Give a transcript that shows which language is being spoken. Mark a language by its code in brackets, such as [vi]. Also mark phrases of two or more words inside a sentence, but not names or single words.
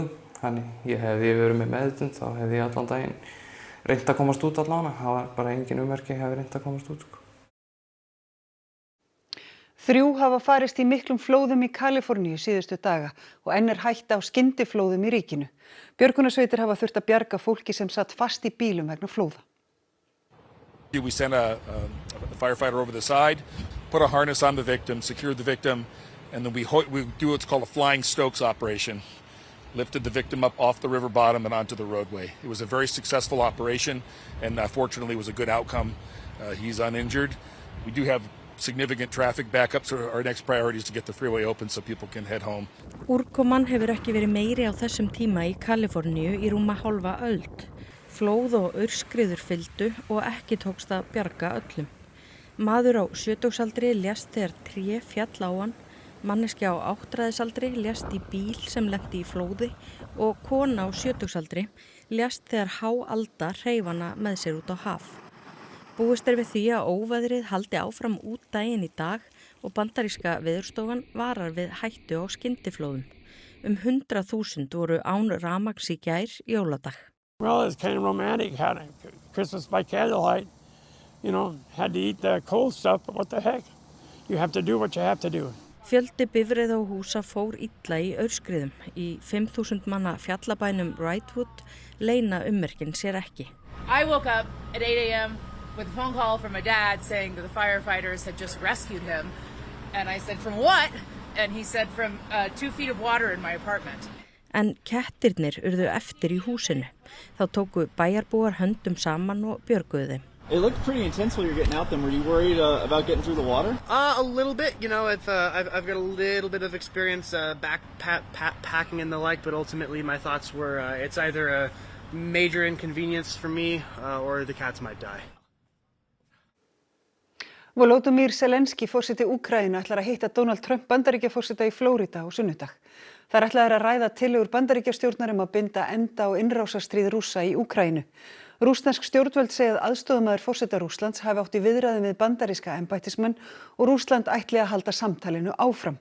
[is] Þannig ég hefði verið með meðvitund, þá hefði ég allan daginn reynt að komast út allan. Það var bara engin ummerki að hefði reynt að komast út. 3 hafa farist í miklum flóðum í Kaliforníu síðustu daga og enn er hætta á skyndiflóðum í ríkinu. Björgunarsveitir hafa þurft að bjarga fólki sem satt fast í bílum vegna flóða. [en] We sent a firefighter over the side, put a harness on the victim, secured the victim, and then we do what's called a flying Stokes operation. Lifted the victim up off the river bottom and onto the roadway. It was a very successful operation and fortunately was a good outcome. He's uninjured. We do have significant traffic backup, so our next priority is to get the freeway open so people can head home. [is] Úrkoman hefur ekki verið meiri á þessum tíma í Kaliforníu í rúma hálfa öld. Flóð og aurskriður fylgdu og ekki tókst að bjarga öllum. Maður á 70-aldri lést þegar tré fjall á hann, manneskja á 8-aldri lést í bíl sem lenti í flóði og kona á 70-aldri lést þegar há alda hreif hana með sér út á haf. Búist er við því að óveðrið haldi áfram út daginn í dag og bandaríska veðurstofan varar við hættu á skyndiflóðum. 100.000 voru án rafmagns í gær jóladag. [en] Well, it's kind of romantic, had Christmas by candlelight. You know, had to eat the cold stuff, but what the heck? You have to do what you have to do. [is] Fjöldi bifreið og húsa fór illa í aurskriðum. Í 5.000 manna fjallabænum Wrightwood leyna ummerkin sér ekki. [en] I woke up at 8 a.m. with a phone call from my dad saying that the firefighters had just rescued him. And I said, from what? And he said, from 2 feet of water in my apartment. [is] En kettirnir urðu eftir í húsinu. Þá tóku bæjarbúar höndum saman og björguðu þeim. [en] It looked pretty intense when you were getting out them. Were you worried about getting through the water? A little bit. You know, I've got a little bit of experience backpacking and the like, but ultimately my thoughts were it's either a major inconvenience for me or the cats might die. [is] Volodymyr Zelensky, forseti Úkraínu, ætlar að hitta Donald Trump Bandaríkjaforseta í Flórída á sunnudag. Þar ætlaðir að ræða tillögur Bandaríkjastjórnar að binda enda á innrásarstríð Rússa í Úkraínu. Rússnesk stjórnvöld segja að aðstoðarmaður forseta Rússlands hafi átt í viðræðum við bandaríska embættismenn og Rússland ætli að halda samtalinu áfram.